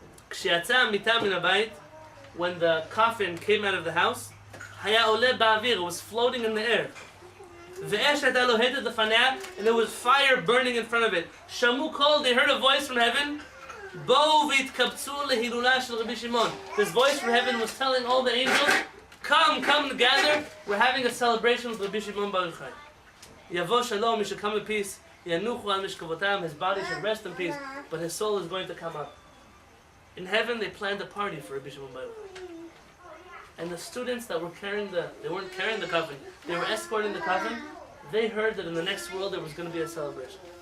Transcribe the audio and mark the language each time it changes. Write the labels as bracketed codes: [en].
[he] כשיצא המיטה מן הבית, [en] when the coffin came out of the house, [he] היה עולה באוויר, [en] it was floating in the air. [he] ואש הייתה לוהטת לפניה, [en] and there was fire burning in front of it. [he] שמעו קול, [en] they heard a voice from heaven. [he] בואו והתקבצו להילולה של רבי שמעון. [en] This voice from heaven was telling all the angels, come together, we're having a celebration with Rabbi Shimon Bar Yochai. [he] יבוא שלום, [en] he should come in peace. [he] ינוחו על משכבותם, [en] his body should rest in peace, but his soul is going to come up. In heaven, they planned a party for Rabbi Shimon Bar Yochai. And the students that were they weren't carrying the coffin, they were escorting the coffin, they heard that in the next world there was going to be a celebration.